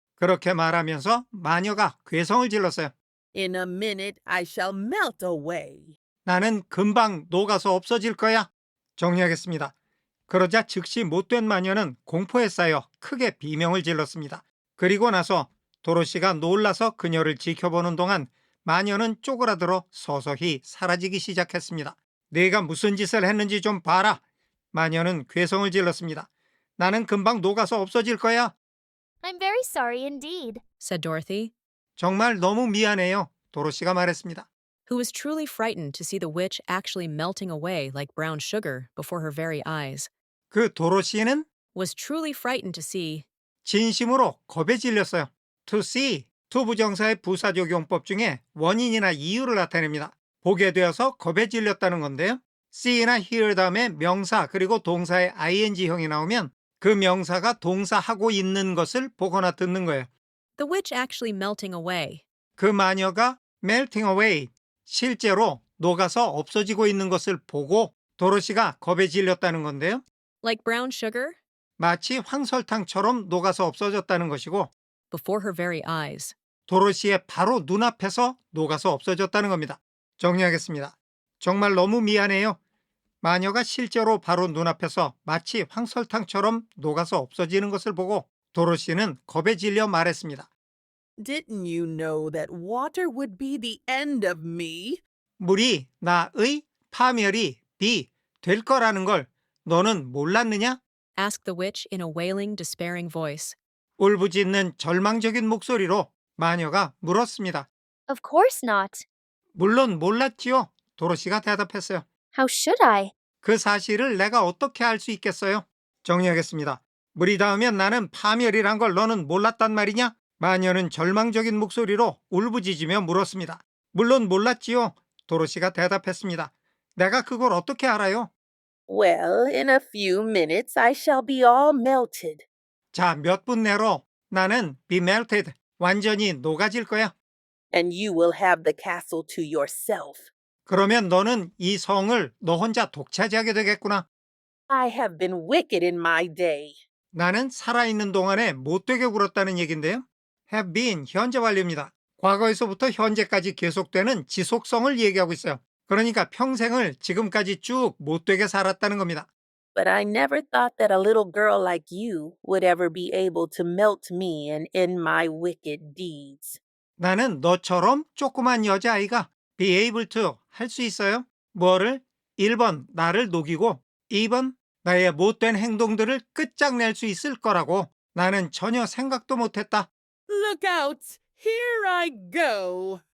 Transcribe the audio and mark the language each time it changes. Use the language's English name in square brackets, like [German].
[Korean] 그렇게 말하면서 마녀가 괴성을 질렀어요. [English] In a minute, I shall melt away. [Korean] 나는 금방 녹아서 없어질 거야. 정리하겠습니다. 그러자 즉시 못된 마녀는 공포에 쌓여 크게 비명을 질렀습니다. 그리고 나서 도로시가 놀라서 그녀를 지켜보는 동안 마녀는 쪼그라들어 서서히 사라지기 시작했습니다. 네가 무슨 짓을 했는지 좀 봐라. 마녀는 괴성을 질렀습니다. 나는 금방 녹아서 없어질 거야. [English] I'm very sorry indeed. said Dorothy, [Korean] 정말 너무 미안해요. 도로시가 말했습니다. [English] who was truly frightened to see the witch actually melting away like brown sugar before her very eyes, [Korean] 그 도로시는 [English] was truly frightened to see [Korean] 진심으로 겁에 질렸어요. [English] To see, [Korean] to 부정사의 부사적용법 중에 원인이나 이유를 나타냅니다. 보게 되어서 겁에 질렸다는 건데요. see나 hear 다음에 명사 그리고 동사의 ing형이 나오면 그 명사가 동사하고 있는 것을 보거나 듣는 거예요. [English] the witch actually melting away. [Korean] 그 마녀가 [English] melting away, [Korean] 실제로 녹아서 없어지고 있는 것을 보고 도로시가 겁에 질렸다는 건데요. [English] Like brown sugar? [Korean] 마치 황설탕처럼 녹아서 없어졌다는 것이고 [English] Before her very eyes. [Korean] 도로시의 바로 눈앞에서 녹아서 없어졌다는 겁니다. 정리하겠습니다. 정말 너무 미안해요. 마녀가 실제로 바로 눈앞에서 마치 황설탕처럼 녹아서 없어지는 것을 보고 도로시는 겁에 질려 말했습니다. [English] Didn't you know that water would be the end of me? [Korean] 물이 나의 파멸이 될 거라는 걸 너는 몰랐느냐? [English] Asked the witch in a wailing, despairing voice. [Korean] 울부짖는 절망적인 목소리로 마녀가 물었습니다. [English] Of course not. [Korean] 물론 몰랐지요. 도로시가 대답했어요. [English] How should I? [Korean] 그 사실을 내가 어떻게 알 수 있겠어요? 정리하겠습니다. 물이 닿으면 나는 파멸이란 걸 너는 몰랐단 말이냐? 마녀는 절망적인 목소리로 울부짖으며 물었습니다. 물론 몰랐지요. 도로시가 대답했습니다. 내가 그걸 어떻게 알아요? [English] Well, in a few minutes I shall be all melted. [Korean] 자, 몇 분 내로 나는 [English] be melted, [Korean] 완전히 녹아질 거야. [English] And you will have the castle to yourself. [Korean] 그러면 너는 이 성을 너 혼자 독차지하게 되겠구나. [English] I have been wicked in my day. [Korean] 나는 살아있는 동안에 못되게 굴었다는 얘긴데요. [English] have been [Korean] 현재 완료입니다. 과거에서부터 현재까지 계속되는 지속성을 얘기하고 있어요. 그러니까 평생을 지금까지 쭉 못되게 살았다는 겁니다. [English] But I never thought that a little girl like you would ever be able to melt me and end my wicked deeds. [Korean] 나는 너처럼 조그만 여자아이가 [English] be able to [Korean] 할 수 있어요. 뭐를? 1번 나를 녹이고 2번 나의 못된 행동들을 끝장낼 수 있을 거라고 나는 전혀 생각도 못했다. [English] Look out! Here I go!